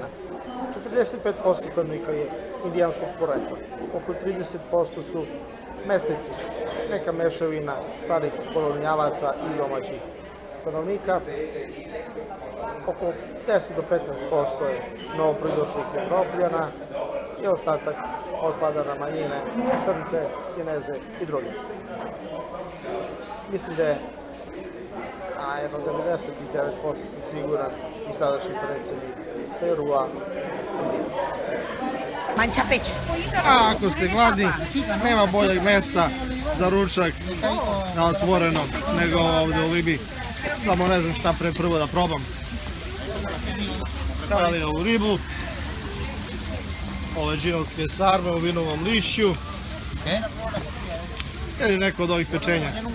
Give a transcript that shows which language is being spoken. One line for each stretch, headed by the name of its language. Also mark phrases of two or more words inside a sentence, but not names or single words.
Serbian: 45% stanovnika je indijanskog porekla, oko 30% su mestici, neka mešavina starih kolonijalaca i domaćih stanovnika, oko 10 do 15% je novopridošlih Evropljana i ostatak otpada na manjine, Crnce, Kineze i druge. Mislim da je jedno 99% sam siguran i sadašnji predsjednik Perua
Spanish: Mancha pecho.
Serbian: A ako ste gladni, nema boljeg mjesta za ručak na otvorenom nego ovdje u Limi. Samo ne znam šta pre prvo da probam. Da li ovu ribu, ove džinovske sarme u vinovom lišću ili neko od ovih pečenja.